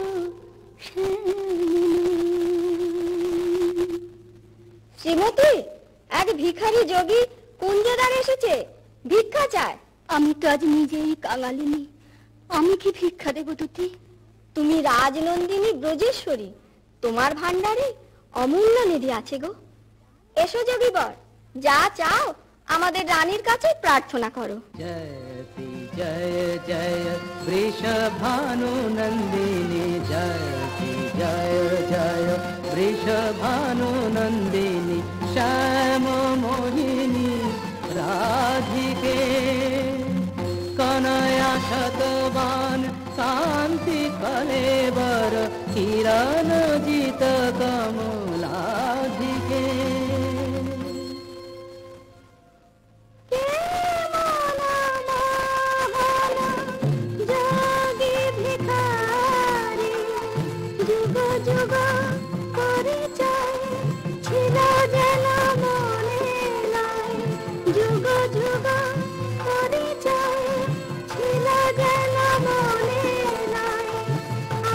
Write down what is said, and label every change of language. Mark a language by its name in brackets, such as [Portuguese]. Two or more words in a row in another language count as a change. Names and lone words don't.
[Bangla] শ্রীমতী, এক ভিখারি যোগী কুঞ্জদান এসেছে, ভিক্ষা চায়। আমি তো আজ নিজেই কাঙালিনী, আমি কি ভিক্ষা দেব দুটি? তুমি রাজনন্দিনী ব্রজেশ্বরী, তোমার ভান্ডারে অমূল্য নিধি আছে গো। এসো যোগীবর, যা চাও আমাদের রানীর কাছে প্রার্থনা করো। [Hindi] जयति जय जय वृषभानु नंदिनी, जयति जय जय वृषभानु नंदिनी, श्याम मोहिनी राधिके कनया शतवान शांति कलेवर, किरण जित कमलाधिके। [Bangla] যোগী ভিখারি যুগ যুগ পরিচয় ছিল যেন মনে নাই, যুগ যুগ পরিচয় ছিল যেন মনে নাই।